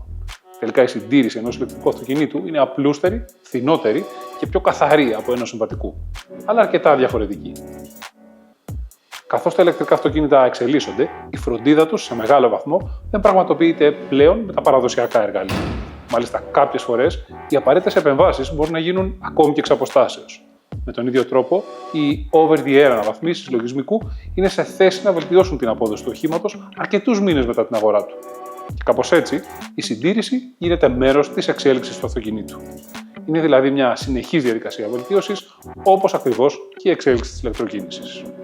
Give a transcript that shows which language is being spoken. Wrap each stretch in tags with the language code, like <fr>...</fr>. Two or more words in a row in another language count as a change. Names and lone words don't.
<el>Τελικά η συντήρηση ενός ηλεκτρικού αυτοκινήτου είναι απλούστερη, φθηνότερη και πιο καθαρή από ενός συμβατικού, αλλά αρκετά διαφορετική. Καθώς τα ηλεκτρικά αυτοκίνητα εξελίσσονται, η φροντίδα τους σε μεγάλο βαθμό δεν πραγματοποιείται πλέον με τα παραδοσιακά εργαλεία. Μάλιστα, κάποιες φορές οι απαραίτητες επεμβάσεις μπορούν να γίνουν ακόμη και εξ αποστάσεως. Με τον ίδιο τρόπο, οι</el> <en>over-the-air</en> <el>αναβαθμίσεις λογισμικού είναι σε θέση να βελτιώσουν την απόδοση του οχήματος αρκετούς μήνες μετά την αγορά του. Και κάπως έτσι, η συντήρηση γίνεται μέρος της εξέλιξης του αυτοκινήτου. Είναι δηλαδή μια συνεχής διαδικασία βελτίωσης, όπως ακριβώς και η εξέλιξη της ηλεκτροκίνησης.</el>